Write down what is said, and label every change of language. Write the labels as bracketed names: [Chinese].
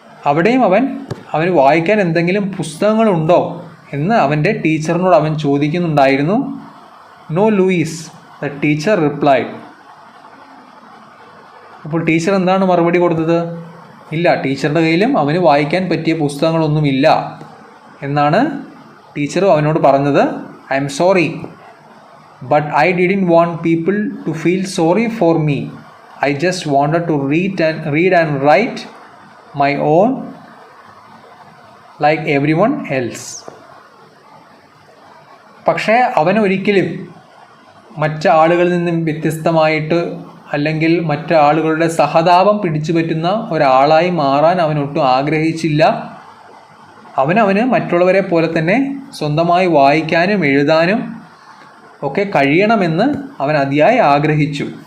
[Malayalam] അവിടെയും അവന് വായിക്കാൻ എന്തെങ്കിലും പുസ്തകങ്ങളുണ്ടോ എന്ന് അവൻ്റെ ടീച്ചറിനോട് അവൻ ചോദിക്കുന്നുണ്ടായിരുന്നു. [English] No Louis, the teacher replied. [Malayalam] അപ്പോൾ ടീച്ചർ എന്താണ് മറുപടി കൊടുത്തത്? ഇല്ല, ടീച്ചറുടെ കയ്യിലും അവന് വായിക്കാൻ പറ്റിയ പുസ്തകങ്ങളൊന്നുമില്ല എന്നാണ് ടീച്ചർ അവനോട് പറഞ്ഞത്. [English] I'm sorry, but I didn't want people to feel sorry for me. I just wanted to read and write my own like everyone else. [Malayalam] പക്ഷേ അവനൊരിക്കലും മറ്റാളുകളിൽ നിന്നും വ്യത്യസ്തമായിട്ട് അല്ലെങ്കിൽ മറ്റാളുകളുടെ സഹതാപം പിടിച്ചു പറ്റുന്ന ഒരാളായി മാറാൻ അവനൊട്ടും ആഗ്രഹിച്ചില്ല. അവനവന് മറ്റുള്ളവരെ പോലെ തന്നെ സ്വന്തമായി വായിക്കാനും എഴുതാനും ഒക്കെ കഴിയണമെന്ന് അവൻ അതിയായി ആഗ്രഹിച്ചു.